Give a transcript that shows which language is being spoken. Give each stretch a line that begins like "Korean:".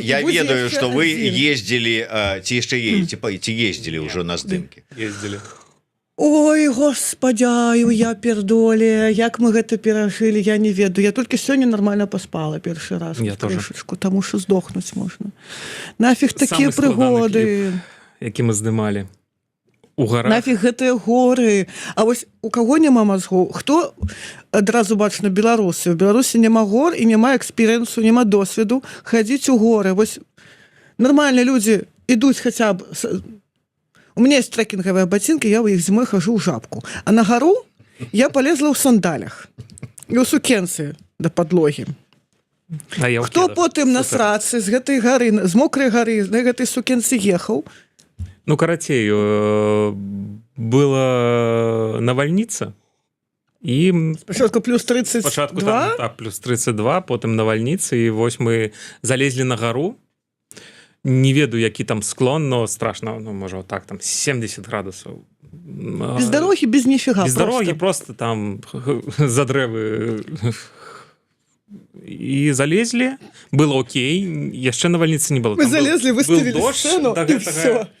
Belarusian: Я ведаю, что вы
Russian: ездили,
Belarusian: ці яшчэ
Russian: ездили уже
Belarusian: на здымкі.
Russian: Ездили.
Belarusian: Ой, господяю, я пердоле, як мы гэта перажылі, я не ведаю. Я толькі сёння
Russian: нормально
Belarusian: паспала першы раз.
Russian: Я тоже.
Belarusian: Таму што здохнуць можна. Нафіг такія прыгоды. Які мы здымалі. У гарах. Нафіг гэтыя горы. А вось у каго няма мазгоў? Хто адразу бачна беларусы? У Беларусі няма гор і няма эксперыенсу, няма досведу хадзіць у горы. Вось нармальныя людзі ідуць хаця б...
Russian: У меня есть трекинговые ботинки, я в их зимой хожу в жабку. А на гору я полезла в сандалях и у сукенцы до подлоги.
Belarusian: Хто потым на срацы з гэтай гары, з мокрай гары, на гэтай сукенцы ехаў? Ну, карацей, была навальніца, і... Спачатку плюс 32? Спачатку там, так, плюс 32, потым навальніца, і вось мы залезлі на гару. Не ведаю, які там склон,
Russian: но страшно,
Belarusian: ну, можа, так, там 70 градусаў. Без дорогі, без ніфіга. Без дорогі, просто там за дрэвы. І залезлі, было окей, яшчэ навальніцы не было. Мы залезлі, выставілі сцену, і все.